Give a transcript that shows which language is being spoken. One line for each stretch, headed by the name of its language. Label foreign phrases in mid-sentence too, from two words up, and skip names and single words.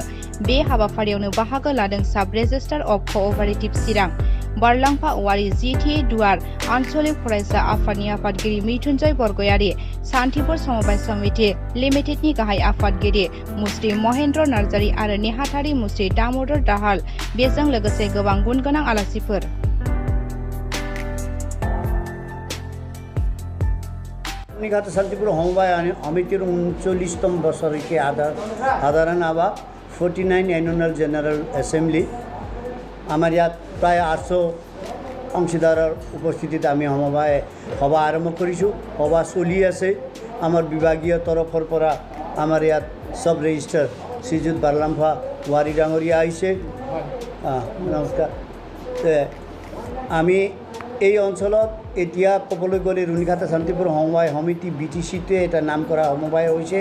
Bodo: बे हाबाफारियावनो बाहागो लादों साब रेजिस्ट्रार अफ कअपारेटिभ चिरां बारलांफा औवारि जिथि दुवार आन्चलिक फरायसा आफादनि आफादगिरि मृत्युंजय बरगयारि, सान्तिपुर समबाय समिति लिमिटेडनि गाहाय आफादगिरि मुस्रि महेन्द्र नार्जारि आरो नेहाथारि मुस्रि दामोदर दाहाल, बेजों लोगोसे गोबां गुनगोनां आलासिफोर।
Assamese: रुनिघाट शान्तिपुर समबाय समितिर 39तम বছরকে সাধারণ সভা 49
English: annual general assembly
Assamese: আমার ইয়াত প্রায় 800 অংশীদাৰৰ উপস্থিতিত আমি সমবায় সভা আৰম্ভ কৰিছোঁ। সভা চলি আছে। আমাৰ বিভাগীয় তৰফৰ পৰা আমাৰ ইয়াত সব ৰেজিষ্ট্ৰাৰ শ্ৰীযুত বাৰলাম্ফা ৱাৰী ডাঙৰীয়া আহিছে। নমস্কাৰ। আমি এই অঞ্চলত এতিয়া ক'বলৈ গ'লে रुनिघाट শান্তিপুৰ সমবায় সমিতি BTCটোৱে এটা নাম কৰা সমবায় হৈছে।